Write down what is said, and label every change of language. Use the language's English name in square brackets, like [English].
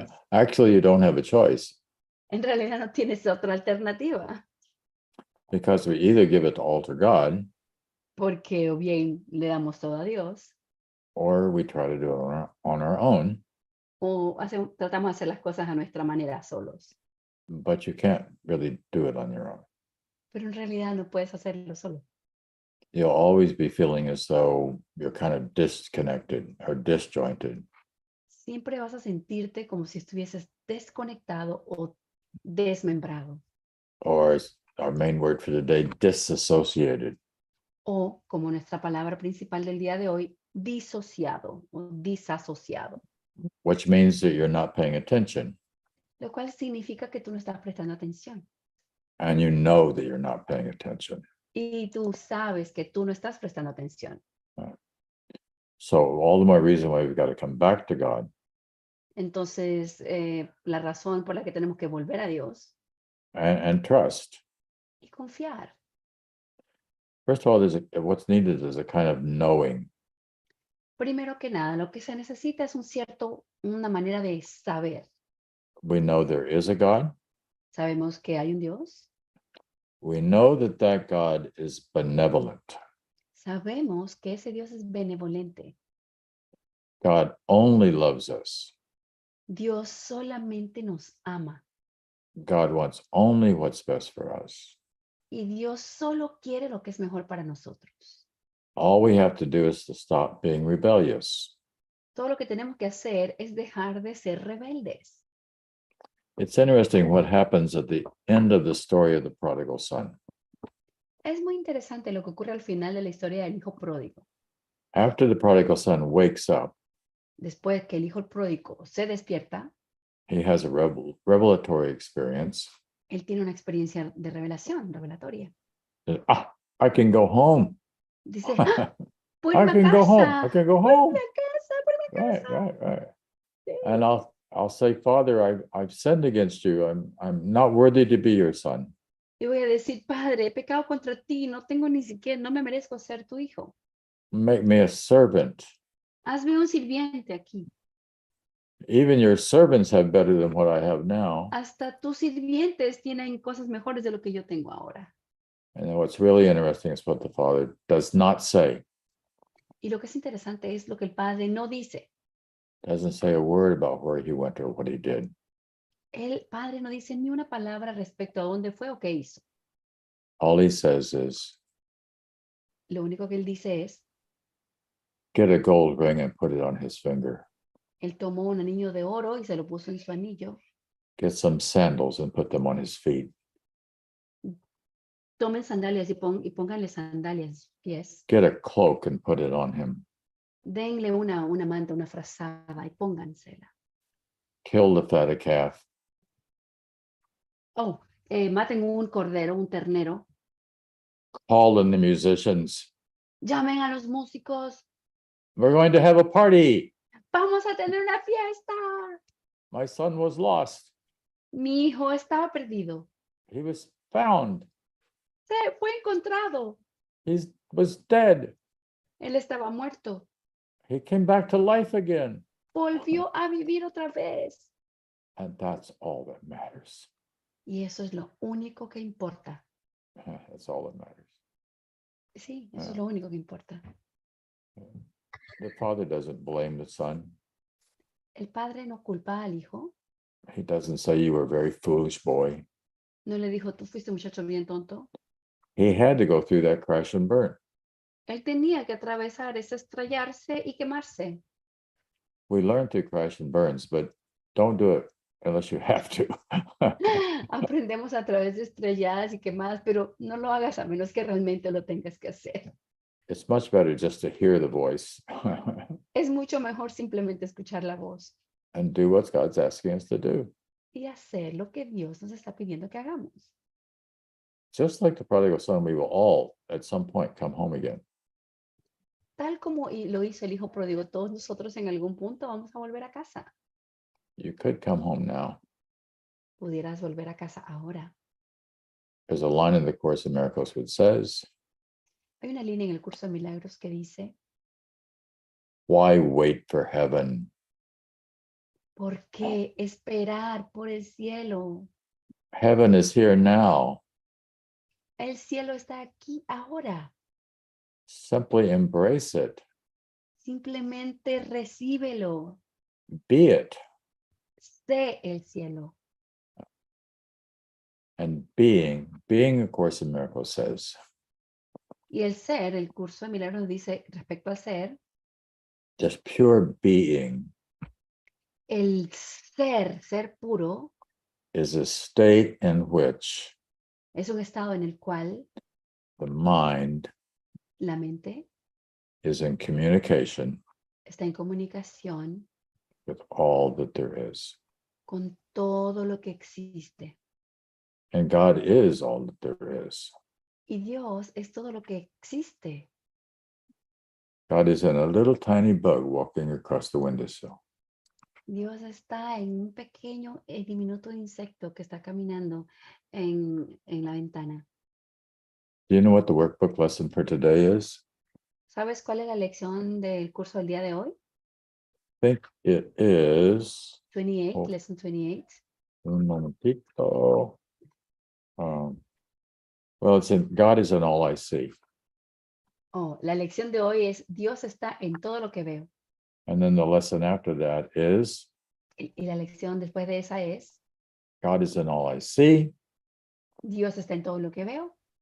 [English] Actually, you don't have a choice [Spanish] En realidad no tienes otra alternativa, [English] because we either give it all to God [Spanish] porque o bien le damos todo a Dios, [English] or we try to do it on our own, [Spanish] o tratamos de hacer las cosas a nuestra manera solos. [English] but you can't really do it on your own. [Spanish] Pero en realidad no puedes hacerlo solo. [English] You'll always be feeling as though you're kind of disconnected or disjointed. [Spanish] Siempre vas a sentirte como si estuvieses desconectado o desmembrado. [English] Or as our main word for today, disassociated. [Spanish] O, como nuestra palabra principal del día de hoy, disociado o disasociado. [English] Which means that you're not paying attention [Spanish] Lo cual significa que tú no estás prestando atención. [English] and you know that you're not paying attention. [Spanish] Y tú sabes que tú no estás prestando atención. [English] So all the more reason why we've got to come back to God [Spanish] Entonces, la razón por la que tenemos que volver a Dios [English] and trust. [Spanish] y confiar. [English] First of all, what's needed is a kind of knowing. [Spanish] Primero que nada, lo que se necesita es una manera de saber. [English] We know there is a God. [Spanish] Sabemos que hay un Dios. [English] We know that God is benevolent. [Spanish] Sabemos que ese Dios es benevolente. [English] God only loves us. [Spanish] Dios solamente nos ama. [English] God wants only what's best for us. [Spanish] Y Dios solo quiere lo que es mejor para nosotros. [English] All we have to do is to stop being rebellious. [Spanish] Todo lo que tenemos que hacer es dejar de ser rebeldes. [English] It's interesting what happens at the end of the story of the prodigal son. [Spanish] Es muy interesante lo que ocurre al final de la historia del hijo pródigo. [English] After the prodigal son wakes up, [Spanish] Después que el hijo pródigo se despierta, [English] he has a revelatory experience. [Spanish] él tiene una experiencia de revelación, revelatoria. [English] I can go home. [Spanish] Dice, ¡ah! ¡Puedo [English] I [Spanish] irme a [English] can go home. [Spanish] casa! [English] I can go [Spanish] ¡Puedo [English] home. [Spanish] irme a casa! ¡Puedo irme a casa! [English] Right. [Spanish] Sí. [English] And I'll say, Father, I've sinned against you. I'm not worthy to be your son. [Spanish] Y voy a decir, Padre, he pecado contra ti, no me merezco ser tu hijo. [English] Make me a servant. [Spanish] Hazme un sirviente aquí. [English] Even your servants have better than what I have now. [Spanish] Hasta tus sirvientes tienen cosas mejores de lo que yo tengo ahora. [English] And then what's really interesting is what the Father does not say. [Spanish] Y lo que es interesante es lo que el Padre no dice. [English] Doesn't say a word about where he went or what he did. [Spanish] El Padre no dice ni una palabra respecto a dónde fue o qué hizo. [English] All he says is, [Spanish] Lo único que él dice es, [English] get a gold ring and put it on his finger. [Spanish] él tomó un anillo de oro y se lo puso en su anillo. [English] Get some sandals and put them on his feet. [Spanish] Tomen sandalias y pónganle sandalias en sus pies. [English] Get a cloak and put it on him. [Spanish] Denle una manta, una frazada y póngansela. [English] Kill the fatted calf. [Spanish] Maten un cordero, un ternero. [English] Call in the musicians. [Spanish] Llamen a los músicos. [English] We're going to have a party. [Spanish] Vamos a tener una fiesta. [English] My son was lost. [Spanish] Mi hijo estaba perdido. [English] He was found. [Spanish] Fue encontrado. [English] He was dead. [Spanish] Él estaba muerto. [English] He came back to life again. [Spanish] Volvió a vivir otra vez. [English] And that's all that matters. [Spanish] Y eso es lo único que importa. [English] That's all that matters. [Spanish] Sí, eso es lo único que importa. [English] The Father doesn't blame the son. [Spanish] El Padre no culpa al hijo. [English] He doesn't say you were a very foolish boy. [Spanish] No le dijo, tú fuiste un muchacho bien tonto. [English] He had to go through that crash and burn. [Spanish] Él tenía que atravesar ese estrellarse y quemarse. [English] We learn through crash and burns, but don't do it unless you have to. [Spanish] Aprendemos a través de estrelladas y quemadas, pero no lo hagas a menos que realmente lo tengas que hacer. [English] It's much better just to hear the voice [Spanish] Es mucho mejor simplemente escuchar la voz [English] and do what God's asking us to do. [Spanish] y hacer lo que Dios nos está pidiendo que hagamos. [English] Just like the prodigal son, we will all at some point come home again. [Spanish] Tal como lo hizo el hijo pródigo, todos nosotros en algún punto vamos a volver a casa. [English] You could come home now. [Spanish] Pudieras volver a casa ahora. [English] There's a line in the Course in Miracles which says, [Spanish] Hay una línea en el curso de milagros que dice, [English] why wait for heaven? [Spanish] ¿por qué esperar por el cielo? [English] Heaven is here now. [Spanish] El cielo está aquí ahora. [English] Simply embrace it. [Spanish] Simplemente recíbelo. [English] Be it. [Spanish] Sé el cielo. [English] And being a Course in Miracles says, [Spanish] Y el ser, el curso de milagros dice respecto al ser, [English] just pure being [Spanish] el ser puro, [English] is a state in which [Spanish] es un estado en el cual [English] the mind [Spanish] la mente [English] is in communication [Spanish] está en comunicación [English] with all that there is. [Spanish] con todo lo que existe. [English] And God is all that there is. [Spanish] Y Dios es todo lo que existe. [English] God is in a little tiny bug walking across the windowsill. [Spanish] Dios está en un pequeño y diminuto insecto que está caminando en la ventana. [English] Do you know what the workbook lesson for today is? [Spanish] ¿Sabes cuál es la lección del curso del día de hoy? [English] I think it is, 28, Oh. lesson 28. [Spanish] un momentito. [English] Well, it's in God is in all I see. [Spanish] Oh, la lección de hoy es Dios está en todo lo que veo. [English] And then the lesson after that is [Spanish] Y la lección después de esa es [English] God is in all I see [Spanish] Dios está en todo lo que veo